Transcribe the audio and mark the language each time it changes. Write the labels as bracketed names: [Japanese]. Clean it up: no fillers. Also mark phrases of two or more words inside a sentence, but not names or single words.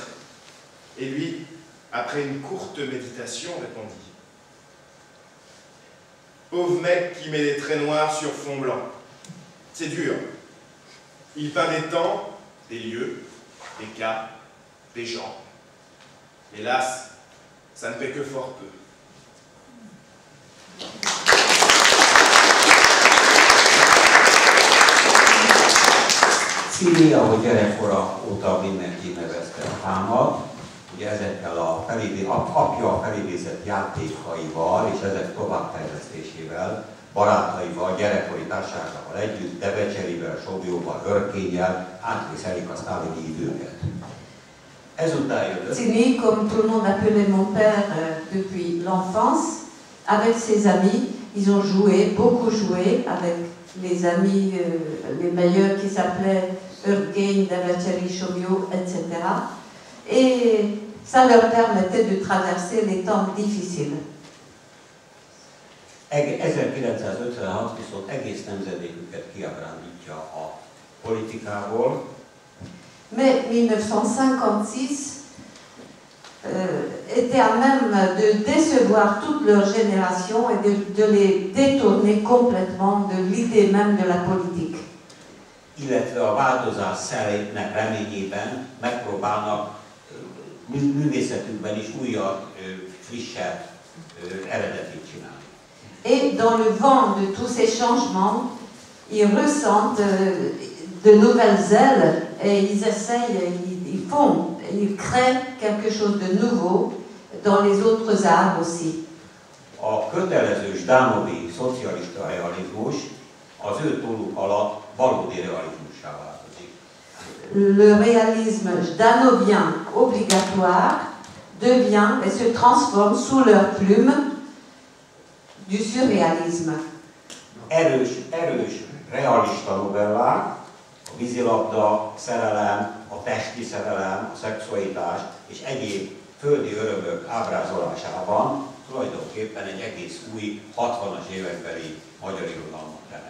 [French] Et lui, après une courte méditation, répondit. Pauvre mec qui met des traits noirs sur fond blanc. C'est dur. Il peint des temps, des lieux, des cas, des gens. Hélas, ça ne fait que fort peu. [Hungarian] Cili, ahogy gyerekkora óta mindenki nevezte apámat, ugye ezekkel apja felidézett játékaival és ezek továbbfejlesztésével, barátaival, gyerekkori társaságával együtt, Debecserivel, Sobjóval, Hörkényel átvészelik a sztálini időket. Ezután jött. [French] Cini, comme tout le monde appelait mon père depuis l'enfance, avec ses amis, ils ont joué, beaucoup joué avec les amis, les meilleurs qui s'appelaient Hörkény, Devecsery, Sobjó, etc. Et ça leur permettait de traverser les temps difficiles. [Hungarian] 1956 viszont egész nemzedéküket kiábrándítja a politikából. [French] Mais 1956 était à même de décevoir toute leur génération et de les détourner complètement de l'idée même de la politique. [Hungarian] Illetve a változás szellének reményében megpróbálnak művészetükben is újabb, frissebb eredetit csinálni. [French] Et dans le vent de tous ces changements, ils ressentent de nouvelles ailes et ils essayent, ils créent quelque chose de nouveau dans les autres arts aussi. [Hungarian] A kötelező Ždanovi szocialista realizmus az ő tolluk alatt valódi realizmussá változik. [French] Le réalisme ždanovien obligatoire devient et se transforme sous leur plume du surréalisme. [Hungarian] Erős realista novellák, a vízilabda, szerelem, a testi szerelem, a szexualitás és egyéb földi örömök ábrázolásában tulajdonképpen egy egész új 60-as évekbeli magyar irodalmat teremt.